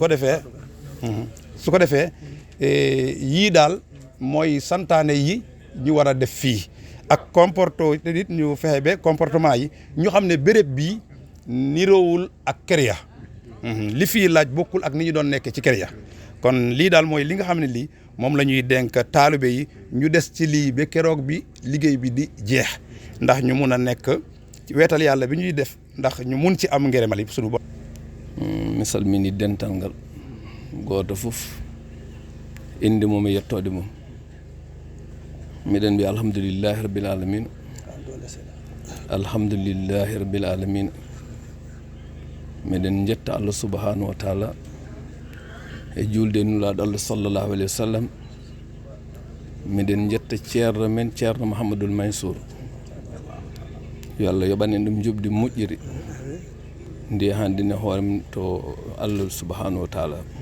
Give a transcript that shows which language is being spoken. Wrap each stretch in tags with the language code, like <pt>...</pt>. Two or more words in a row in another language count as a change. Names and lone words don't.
<wo>yii daal mooy santaane yi ñu war a def fii ak nit ñu fexe ba comportement yi ñu xam ne béréb bii niroowul ak kër ya li fii laaj bokkul ak ni ñu doon nekkee ci kër ya kon lii daal mooy li nga xam ne lii moom la ñuy dénk taalibe yi ñu des ci lii ba keroog bi liggéey bi di jeex ndax ñu mun a nekk ci weetal yàlla bi ñuy def ndax ñu mun ci am ngërëmal yi suñu bopp.</wo> <ff>mi salmini dental ngal gooto fof inde mum e yettode mum miɗen mbiya alhamdulillahi</ff> <ar>رب العالمين الحمد لله رب العالمين</ar> <ff>miɗen jetta</ff> <ar>الله سبحانه وتعالى</ar> <ff>e julde nulaɗo Allah</ff> <ar>صلى الله عليه وسلم</ar> <ff>miɗen jetta ceerno men ceerno Mouhamadoul Mansour yo Allah yoɓan en ɗum jubdi moƴƴiri ndi handine hoore mum to</ff> <ar>الله سبحانه وتعالى</ar>